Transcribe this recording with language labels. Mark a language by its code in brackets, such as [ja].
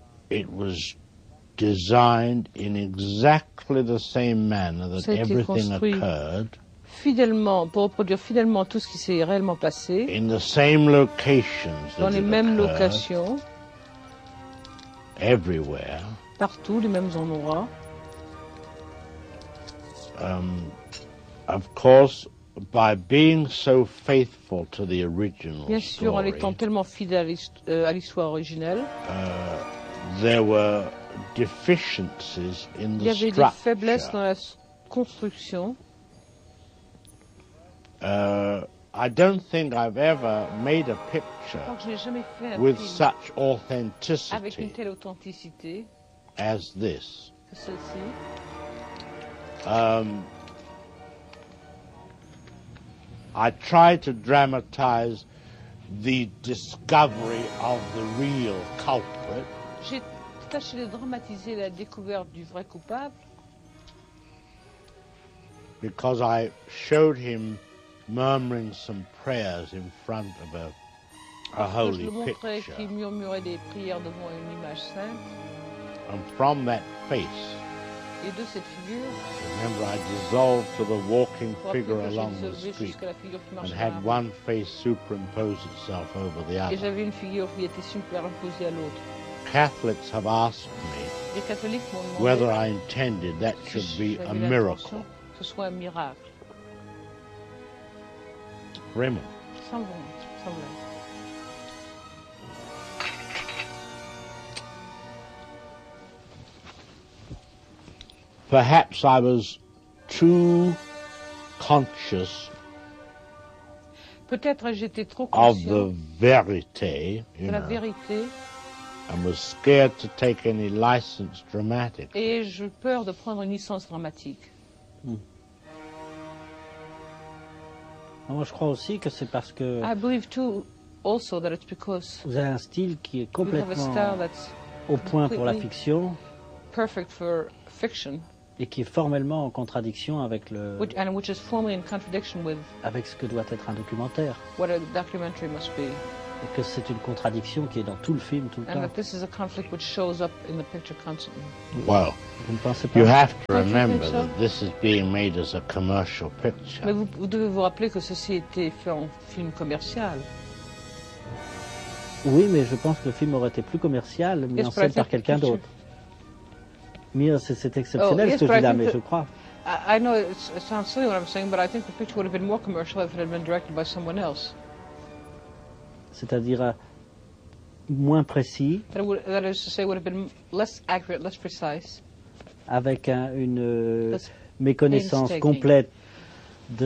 [en] It was designed in exactly the same manner that everything occurred. [fr] Fidèlement, pour reproduire fidèlement tout ce qui s'est réellement passé. [en] In the same locations. [fr] Dans les mêmes locations. [en] Everywhere. [fr] Partout, les mêmes endroits. [en] Of course, by being so faithful to the original story. [fr] Bien sûr, en étant tellement fidèle à l'histoire originelle. [en] There were deficiencies in the structure. [fr] Il y avait des faiblesses dans la construction. [en] I don't think I've ever made a picture with such authenticity as this. I try to dramatize the discovery of the real culprit. [fr] J'ai tâché de dramatiser la découverte du vrai coupable. [en] Because I showed him murmuring some prayers in front of a holy picture. [fr] Qu'il murmurait des prières devant une image sainte. [en] And from that face, [fr] et de cette figure, [en] remember, I dissolved to the walking figure along the street and had one face superimpose itself over the other. [fr] Et j'avais une figure qui était superimposée à l'autre. [en] Catholics have asked me whether I intended that should be a miracle. [fr] Que ce soit un miracle. [en] Raymond. [fr] Sans vrai. [en] Perhaps I was too conscious. [fr] Peut-être j'étais trop conscient [en] of the vérité, [fr] de la vérité. [en] And was scared to take any license dramatic. [fr] Et j'ai peur de prendre une licence dramatique. Moi, je crois aussi que c'est parce que [en] I believe too also that it's because [fr] vous avez un style qui est complètement au point pour la fiction, [en] perfect for fiction, [fr] et qui est formellement en contradiction avec le [en] which is formally in contradiction with [fr] avec ce que doit être un documentaire, [en] what a documentary must be, [fr] et que c'est une contradiction qui est dans tout le film tout le [en] and [fr] temps. [en] And this is a conflict which shows up in the picture constantly. Well, [fr] vous ne pensez pas [en] you have to remember that this is being made as a commercial picture. [fr] Mais vous devez vous rappeler que ceci était fait en film commercial. Oui, mais je pense que le film aurait été plus commercial mis en scène par quelqu'un d'autre. Mais c'est exceptionnel ce que je dis là, mais je crois. [en] I know it sounds silly what I'm saying, but I think the picture would have been more commercial if it had been directed by someone else. [fr] C'est-à-dire moins précis. [en] That is to say, would have been less accurate, less precise. [fr] Avec une méconnaissance complète de